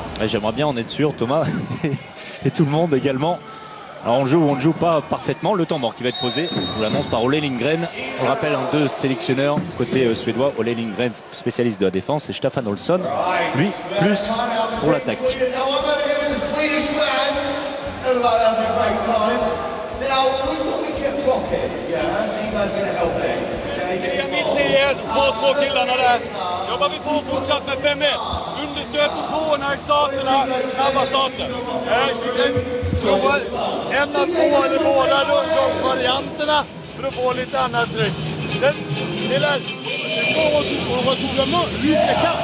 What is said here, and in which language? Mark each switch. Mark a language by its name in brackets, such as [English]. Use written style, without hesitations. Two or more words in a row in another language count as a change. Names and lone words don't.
[French] J'aimerais bien en être sûr, Thomas, et tout le monde également. Alors on joue ou on ne joue pas parfaitement. Le temps mort qui va être posé, on l'annonce par Olle Lindgren. On le rappelle, deux sélectionneurs côté suédois, Olle Lindgren, spécialiste de la défense, et Staffan Olsson, lui, plus pour l'attaque. [Swedish] Två små killarna där. Jobbar vi på fortsatt med 5-1. Undersöker tvåorna i starterna, snabba starter. En av två eller båda rundgångsvarianterna för att få lite annat tryck. [French] On retrouve le mot, lui c'est ça.